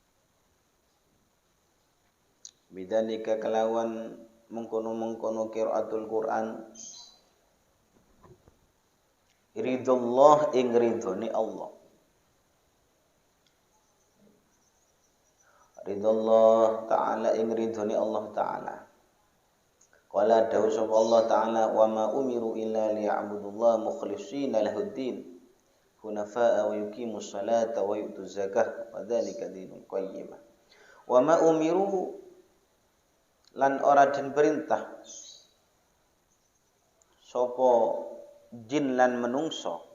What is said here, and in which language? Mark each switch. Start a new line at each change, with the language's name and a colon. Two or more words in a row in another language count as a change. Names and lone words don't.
Javanese: Bidzalika kelawan mengkono-mengkono
Arabic: قراءة القرآن.
Javanese: Ridullah ing ridhone Allah.
Arabic: رضى الله تعالى
Javanese: ing ridhone Allah ta'ala.
Arabic: Qala
Javanese: dawu sapa
Arabic: الله تعالى وما أمروا إلا ليعبدوا الله مخلصين له الدين حنفاء ويقيموا الصلاة ويؤتوا الزكاة وذلك دين القيمة. وما أمروا
Javanese: lan ora den perintah sapa jin lan menungso.